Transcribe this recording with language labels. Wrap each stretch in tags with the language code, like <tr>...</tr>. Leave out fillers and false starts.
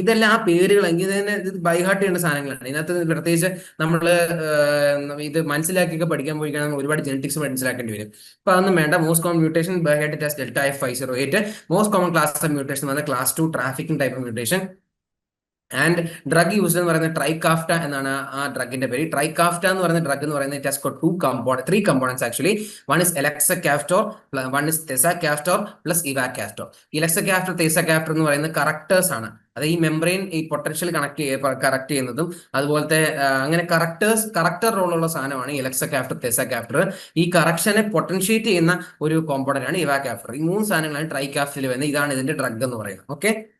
<ml>ഇതെല്ലാം ആ പേരുകൾ എങ്കിൽ തന്നെ ഇത് ബൈഹാർട്ട് ചെയ്യേണ്ട സാധനങ്ങളാണ്. ഇതിനകത്ത് പ്രത്യേകിച്ച് നമ്മൾ ഇത് മനസ്സിലാക്കിയൊക്കെ പഠിക്കാൻ പോയി കഴിഞ്ഞാൽ ഒരുപാട് ജെനറ്റിക്സ് മനസ്സിലാക്കേണ്ടി വരും. അപ്പൊ അതൊന്നും വേണ്ട. Most common mutation by heart test delta F508. Most common class of mutation എന്ന് പറഞ്ഞാൽ class 2 trafficking type of mutation. And drug used എന്ന് പറയുന്നത് ട്രൈകാഫ്റ്റ എന്നാണ് ആ ഡ്രഗിന്റെ പേര്. ട്രൈകാഫ്റ്റ എന്ന് പറയുന്ന ഡ്രഗ് എന്ന് പറയുന്നത്</ml> <en>It has got 3 components actually. One is Elexacaftor, one is Tezacaftor plus Ivacaftor.</en> <ml>Elexacaftor, Tezacaftor എന്ന് പറയുന്നത് കറക്ടേഴ്സ് ആണ്. അത് ഈ മെംബ്രെയിൻ ഈ പൊട്ടൻഷ്യൽ കറക്റ്റ് ചെയ്യുന്നതും അതുപോലത്തെ അങ്ങനെ കറക്ടർ റോളുള്ള സാധനമാണ് Elexacaftor, Tezacaftor. ഈ കറക്ഷനെ പൊട്ടൻഷ്യേറ്റ് ചെയ്യുന്ന ഒരു കോമ്പോണന്റ് ആണ് Ivacaftor. ഈ 3 സാധനങ്ങളാണ് ട്രൈകാഫ്റ്റിൽ വരുന്നത്. ഇതാണ് ഇതിന്റെ ഡ്രഗ് എന്ന് പറയുന്നത്. ഓക്കെ.</ml>